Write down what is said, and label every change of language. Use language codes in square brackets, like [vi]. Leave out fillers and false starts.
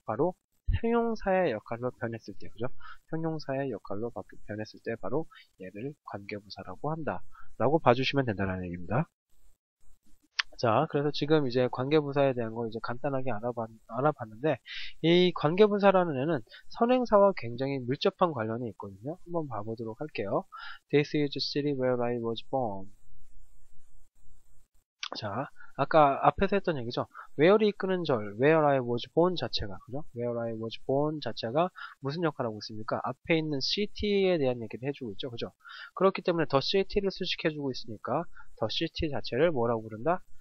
[ko] 바로 형용사의 역할로 변했을 때, 그죠? 형용사의 역할로 변했을 때 바로 얘를 관계부사라고 한다 라고 봐주시면 된다는 얘기입니다. 자, 그래서 지금 이제 관계부사에 대한 거 이제 간단하게 알아봤는데, 이 관계부사라는 애는 선행사와 굉장히 밀접한 관련이 있거든요. 한번 봐보도록 할게요. [en] This is the city where I was born. [ko] 자, 아까 앞에서 했던 얘기죠. where이 이끄는 절, [en] where I was born [ko] 자체가, 그죠? [en] where I was born [ko] 자체가 무슨 역할을 하고 있습니까? 앞에 있는 city에 대한 얘기를 해주고 있죠. 그죠? 그렇기 때문에 the city를 수식해주고 있으니까 the city 자체를 뭐라고 부른다?